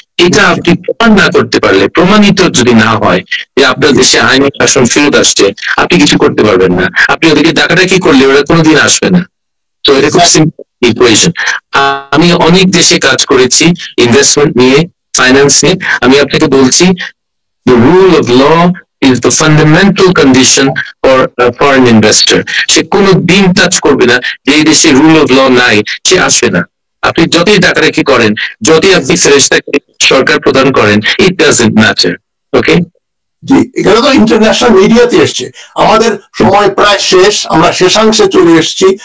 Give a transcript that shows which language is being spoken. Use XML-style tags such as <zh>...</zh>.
<bn>এটা আপনি প্রমাণ না করতে পারলে, প্রমাণিত যদি না হয় যে আপনার দেশে আইনের শাসন ফেরত আসছে, আপনি কিছু করতে পারবেন না। আপনি ওদেরকে ডাকাডাকি করলে ওরা কোনোদিন আসবে না। তো এটা খুব সিম্পল ইকুয়েশন। আমি অনেক দেশে কাজ করেছি ইনভেস্টমেন্ট নিয়ে, ফাইন্যান্স নিয়ে। আমি আপনাকে বলছি,</bn> <en>the rule of law is the fundamental condition for a foreign investor.</en> <bn>সে কোনো দিন টাচ করবে না যে এই দেশে রুল অফ ল নাই, সে আসবে না। আপনি যতই ডাকাডাকি করেন, যতই আপনি ফেরেশতাকে সরকার প্রদান করেন,</bn> <en>It doesn't matter. Okay,</en> <bn>জি, এখানে তো ইন্টারন্যাশনাল মিডিয়াতে এসছে। আমাদের সময় প্রায় শেষ, আমরা শেষাংশে চলে এসেছি।</bn>